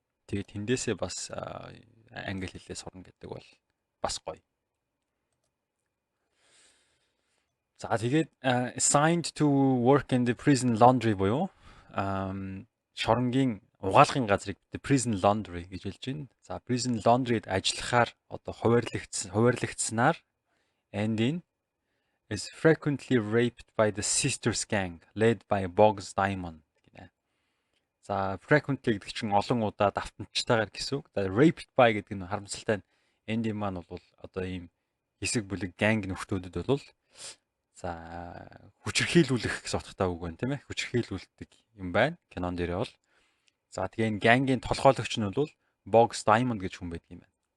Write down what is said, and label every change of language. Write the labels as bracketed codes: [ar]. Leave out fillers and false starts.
[mn] Тэгээд тэндээсээ бас англи хэлээ сурна гэдэг бол бас гоё. За тэгээд [en] assigned to work in the prison laundry [mn] буюу шоронгийн угаалгын газрыг prison laundry гэж хэлж байна. [en] За prison laundry-д [mn] ажиллахаар одоо хуваарлагдсанаар [en] Andy is frequently raped by the Sisters gang led by Boggs Diamond гинэ. [mn] За frequently гэдэг чинь олон удаа давтамжтайгаар гэсэн үг. Raped by гэдэг нь харамсалтай нь Andy маань бол одоо ийм хэсэг бүлэг gang нөхдүүдэд бол за хүчирхийлүүлэх гэсэн утгатай үг байна тийм ээ. Хүчирхийлүүлдэг юм байна. Кинон дээрээ бол. За тэгээ энэ гангийн толгойлогч нь бол Boggs Diamond гэж хүн байдаг юм байна.